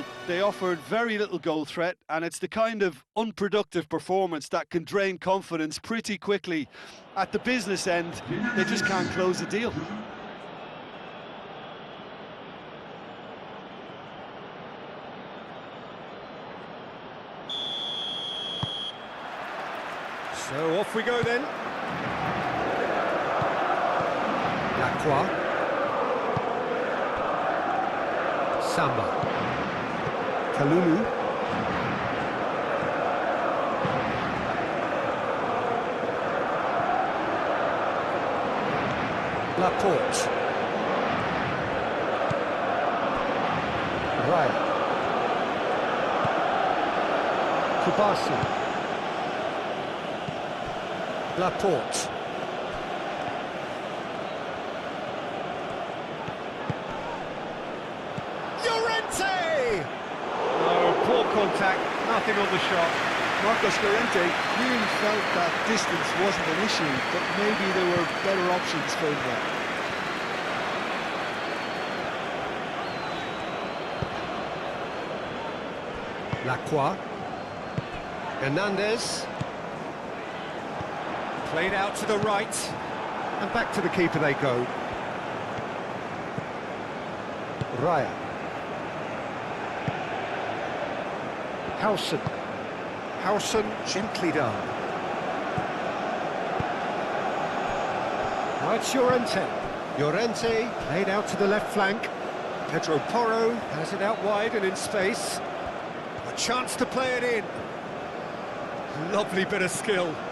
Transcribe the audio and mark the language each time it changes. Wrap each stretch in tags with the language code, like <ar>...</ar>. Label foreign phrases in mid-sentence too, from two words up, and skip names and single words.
<en>They offered very little goal threat, and it's the kind of unproductive performance that can drain confidence pretty quickly. At the business end, they just can't close the deal. So off we go then. Lacroix. Samba. Kalulu. Laporte. Raya. Kubasi. Laporte. Llorente! Oh, poor contact, nothing on the shot. Marcos Llorente really felt that distance wasn't an issue, but maybe there were better options for him there. Lacroix. Hernandez. Played out to the right, and back to the keeper they go. Raya. Howson. Howson gently done. Now it's Llorente. Llorente played out to the left flank. Pedro Porro has it out wide and in space. A chance to play it in. Lovely bit of skill.</en>